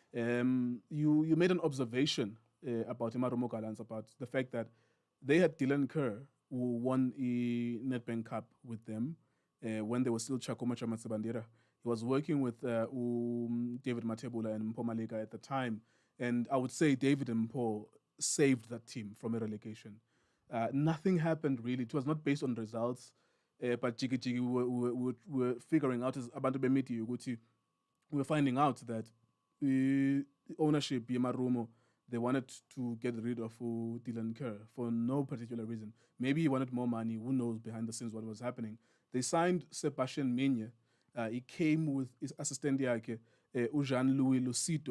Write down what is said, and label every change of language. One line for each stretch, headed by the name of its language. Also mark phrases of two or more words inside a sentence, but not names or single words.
English: You made an observation about the Marumo Gallants, about the fact that they had Dylan Kerr, who won the Nedbank Cup with them when they were still Chakoma Chamatsebandera. He was working with David Matebula and Mpo Maleka at the time, and I would say David and Mpo saved that team from a relegation. Nothing happened really. It was not based on results. But Jiki we're figuring out as
Zulu: abantu bemiti ukuthi
English: we're finding out that ownership Marumo, they wanted to get rid of Dylan Kerr for no particular reason. Maybe he wanted more money. Who knows behind the scenes what was happening? They signed Sebastian Minye. He came with his assistant Jean-Louis Lucito.